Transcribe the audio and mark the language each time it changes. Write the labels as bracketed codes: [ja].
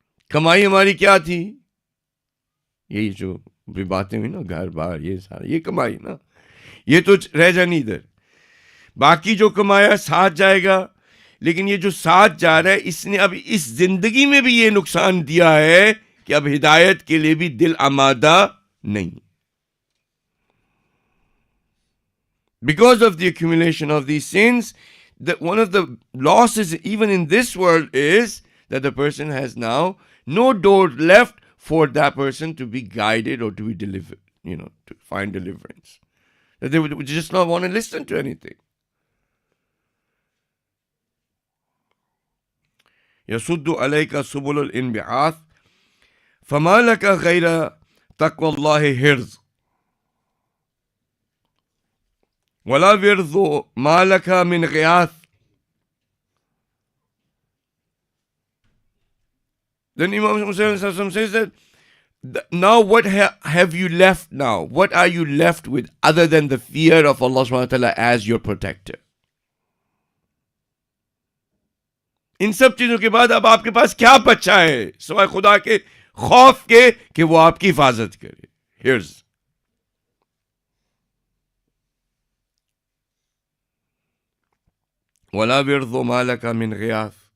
[ur] کمائی ہماری کیا تھی؟ یہی جو بھی باتیں ہوئی نا، گھر بار یہ سارا، یہ کمائی نا، یہ تو رہ جانی ادھر. باقی جو کمایا ساتھ جائے گا، لیکن یہ جو ساتھ جا رہا ہے اس نے اب اس زندگی میں بھی یہ نقصان دیا ہے کہ اب ہدایت کے لیے بھی دل آمادہ نہیں. [en] Because of the accumulation of these sins, one of the losses even in this world is that the person has now no door left for that person to be guided or to be delivered, to find deliverance. That they would just not want to listen to anything. [ar] يَسُدُّ عَلَيْكَ سُبُلُ الْإِنْبِعَاثِ فَمَا لَكَ غَيْرَ تَقْوَى اللَّهِ حِرْزٍ وَلَا وِرْضُ مَا لَكَ مِنْ غِيَاثٍ. [en] Then Imam Muslim says that now what have you left now? What are you left with other than the fear of Allah subhanahu wa ta'ala as your protector? [ur] ان سب چیزوں کے بعد اب آپ کے پاس کیا بچا ہے سوائے خدا کے خوف کے کہ وہ آپ کی حفاظت کرے. [ar] Here's وَلَا وِرْضُ مَا لَكَ مِنْ غِيَاثٍ.